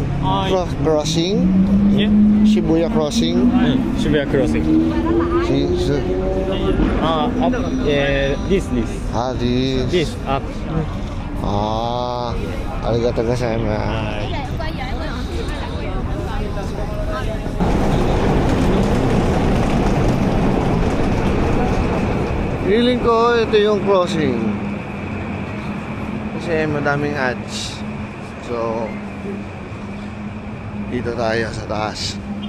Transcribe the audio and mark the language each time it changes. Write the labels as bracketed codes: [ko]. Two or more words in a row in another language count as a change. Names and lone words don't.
[en] Crossing? Yeah. Shibuya crossing? Shibuya crossing. Up. This. Ah, this. This, up. [ja] あ、ありがとうございます. [tl] Feeling ko ito yung crossing. Kasi madaming ads. So, dito tayo sa taas.